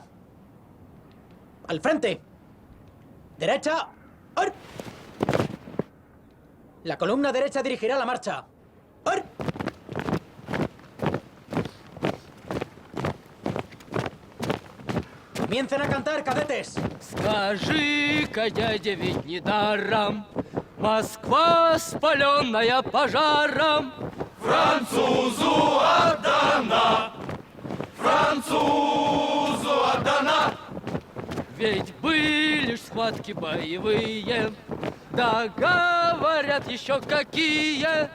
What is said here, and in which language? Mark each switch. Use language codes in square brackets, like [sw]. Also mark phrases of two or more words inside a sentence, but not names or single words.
[es] Al frente. Derecha. ¡Ar! La columna derecha dirigirá la marcha. ¡Ar! Comiencen a cantar, cadetes. [ru] Скажи-ка, дядя, ведь недаром Москва, спаленная пожаром, французу отдана, французу отдана. Ведь были ж схватки боевые, да говорят еще какие.